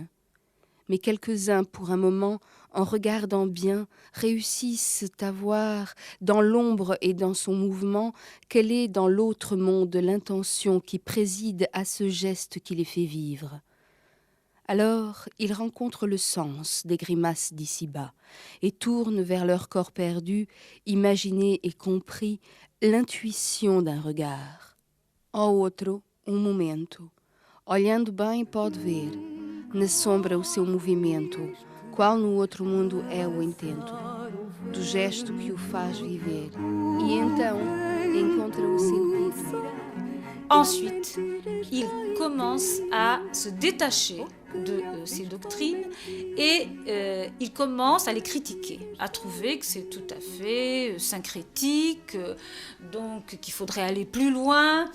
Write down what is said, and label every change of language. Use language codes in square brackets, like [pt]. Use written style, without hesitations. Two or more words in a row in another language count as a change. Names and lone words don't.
[fr] Mais quelques-uns, pour un moment, en regardant bien, réussissent à voir, dans l'ombre et dans son mouvement, quelle est dans l'autre monde l'intention qui préside à ce geste qui les fait vivre. Alors, ils rencontrent le sens des grimaces d'ici-bas et tournent vers leur corps perdu, imaginé et compris, l'intuition d'un regard. [pt] Ao outro, momento. Olhando bem pode ver, na sombra o seu movimento, qual no outro mundo é o intento, do gesto que o faz viver. E então encontra o sentido. [fr] Ensuite, il commence à se détacher de ces doctrines et il commence à les critiquer, à trouver que c'est tout à fait syncrétique, donc qu'il faudrait aller plus loin.